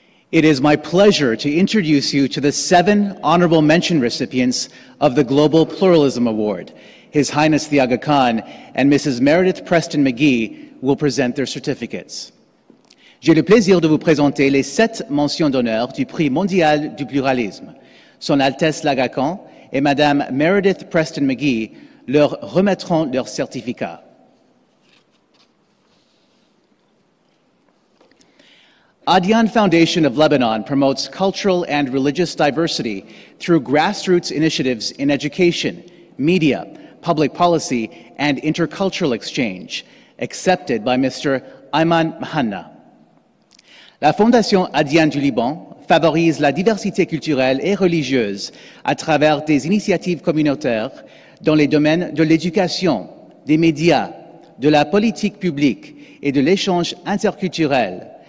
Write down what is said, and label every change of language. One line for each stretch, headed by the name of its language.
English: It is my pleasure to introduce you to the 7 honorable mention recipients of the Global Pluralism Award. His Highness the Aga Khan and Mrs. Meredith Preston McGee will present their certificates.
French: J'ai le plaisir de vous présenter les 7 mentions d'honneur du Prix mondial du pluralisme. Son Altesse l'Aga Khan et Madame Meredith Preston McGee leur remettront leurs certificats.
English: Adian Foundation of Lebanon promotes cultural and religious diversity through grassroots initiatives in education, media, public policy, and intercultural exchange, accepted by Mr. Ayman Mahanna.
French: La Fondation Adian du Liban favorise la diversité culturelle et religieuse à travers des initiatives communautaires dans les domaines de l'éducation, des médias, de la politique publique et de l'échange interculturel.